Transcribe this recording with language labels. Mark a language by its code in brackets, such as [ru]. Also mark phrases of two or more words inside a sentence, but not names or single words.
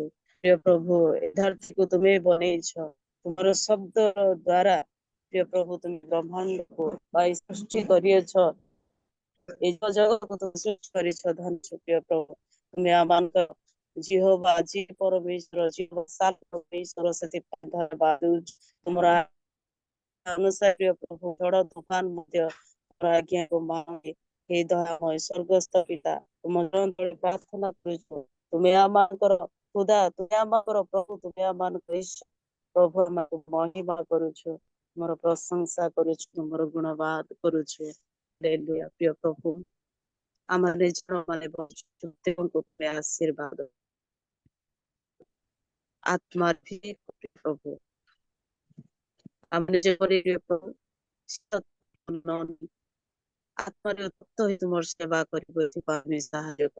[or] ପ୍ରିୟ ପ୍ରଭୁ ଏ ଧରତୀକୁ ତୁମେ ବନେଇଛ, ତୁମର ଶବ୍ଦ ଦ୍ଵାରା ପ୍ରିୟ ପ୍ରଭୁ ତୁମେ ବ୍ରହ୍ମାଣ୍ଡକୁ ପାଇଁ ସୃଷ୍ଟି କରିଅଛ, ଏ ଜଗତକୁ ତୁମେ ସୃଷ୍ଟି କରିଛ। ଧନ୍ୟ ପ୍ରିୟ ପ୍ରଭୁ, ତୁମେ ଆମମାନଙ୍କ ଜିହୋବା ଆଜି ପରମେଶ୍ୱର ଜିହୋବା ସାଲ ପରମେଶ୍ୱର, ସେଥିପାଇଁ ଧନ୍ୟବାଦ ଦଉଛୁ। ତୁମର ଅନୁସାରେ ପ୍ରିୟ ପ୍ରଭୁ ଝଡ଼ ତୁଫାନ ମଧ୍ୟ ଆଜ୍ଞାକୁ ମାନେ। [hi] हे दयामय स्वर्गस्थ पिता, तुम [or] ତଳେ ପ୍ରାର୍ଥନା କରୁଛୁ, ତୁମେ ଆମଙ୍କର ଖୁଦା, ତୁମେ ଆମଙ୍କର ପ୍ରଭୁ, ତୁମେ ଆମଙ୍କର ଈଶ୍ୱର। ପ୍ରଭୁ ଆମକୁ ମହିମା କରୁଛୁ, ତୁମର ପ୍ରଶଂସା କରୁଛୁ, ତୁମର ଗୁଣବାଦ କରୁଛୁ। ହାଲେଲୁୟା। ପ୍ରିୟ ପ୍ରଭୁ, ଆମେ ଯେଉଁମାନେ ବଞ୍ଚୁଛୁ ତାଙ୍କୁ ତୁମେ ଆଶୀର୍ବାଦ ଆତ୍ମା ପ୍ରଭୁ, ଆମେ ଯେପରି ପ୍ରିୟ ପ୍ରଭୁ ଆତ୍ମାରେ ତତ୍ତ ହିଁ ତୁମର ସେବା କରିବ, ଏଥିପାଇଁ ଆମେ ସାହାଯ୍ୟ କର।